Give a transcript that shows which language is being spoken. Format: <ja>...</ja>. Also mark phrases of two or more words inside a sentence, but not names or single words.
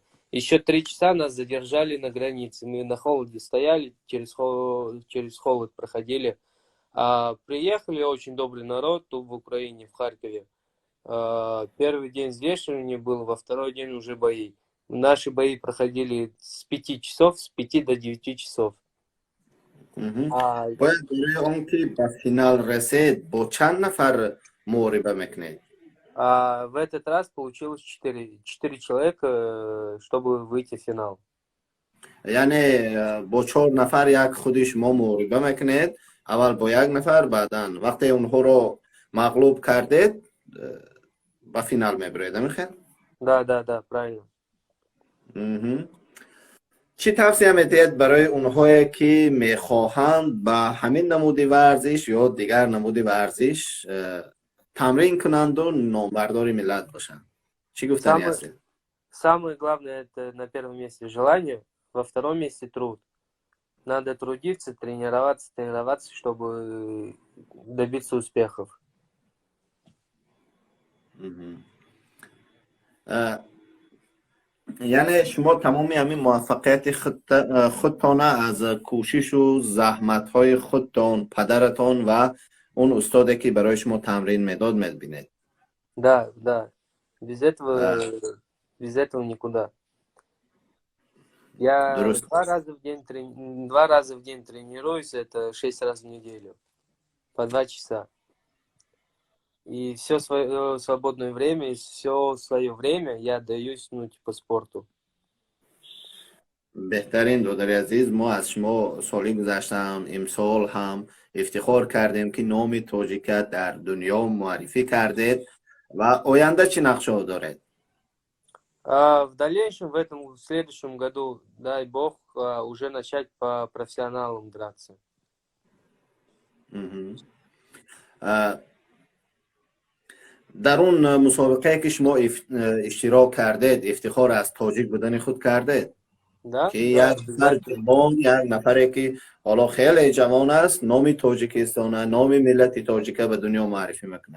<ru>Еще 3 часа нас задержали на границе. Мы на холоде стояли, через холод проходили. Приехали, очень добрый народ тут в Украине, в Харькове. Первый день взвешивания был, во второй день уже бои. Наши бои проходили с 5 часов, с 5 до 9 часов.</ru> <fa>باید برای اون که به فینال رسید با چند نفر مبارزه میکنید</fa> <ru>В этот раз получилось 4 человека, чтобы выйти в финал.</ru> <fa>یعنی با 4 نفر یک خودی شما مبارزه میکنید اول با یک نفر بعدن وقتی اونها رو مغلوب کردید به فینال میبرید نمیخواد</fa> <ru>Да, правильно.</ru> <fa>چی توصیه میدید برای اونهایی که میخواهند به همین نمود ورزش یا دیگر نمود ورزش تمرین کنند و نامبردار ملت باشند چی گفتنی هستید</fa> <ru>Самое главное, это на первом месте желание, во втором месте труд. Надо трудиться, тренироваться, чтобы добиться успехов.</ru> <fa>یعنی شما تمامی همین موفقیت خودتان از کوشش و زحمت های خودتان پدرتان و اون استادی که برای شما تمرین میداد میبینید</fa> <ru>Да. Без этого никуда. Я</ru> <fa>درست</fa> <ru>два раза в день тренируюсь, это 6 раз в неделю, по 2 часа. И все свое свободное время, и все свое время я отдаюсь, ну, типа, спорту.</ru> <fa>بهترین دادر عزیز ما از شما سالی گذشته هم امسال هم افتخار کردیم که نام تاجیکت در دنیا معرفی کردید و آینده چی نقشه دارید</fa> <ru>В дальнейшем, в следующем году, дай бог, уже начать по профессионалам драться.</ru> <fa>در اون مسابقه که شما اشتراک کردید افتخار از تاجیک بودن خود کردید</fa> <ru>Да,</ru> <fa>که</fa> <ru>да,</ru> <fa>یک نفر</fa> <ru>обязательно.</ru> <fa>جوان، یک نفری که حالا خیلی جوان است، نام تاجیکستان، نام ملت تاجیکه به دنیا معرفی میکنه.</fa>